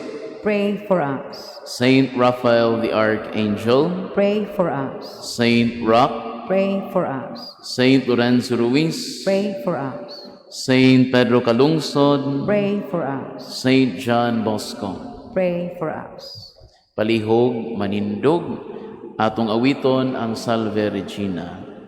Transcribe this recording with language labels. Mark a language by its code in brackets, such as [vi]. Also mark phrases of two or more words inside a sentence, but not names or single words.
[en] pray for us. Saint Raphael the Archangel. Pray for us. Saint Rock. Pray for us. Saint Lorenzo Ruiz, Pray for us. Saint Pedro Calungsod, Pray for us. Saint John Bosco. Pray for us. [ceb] Palihog, manindog, atong awiton ang Salve Regina.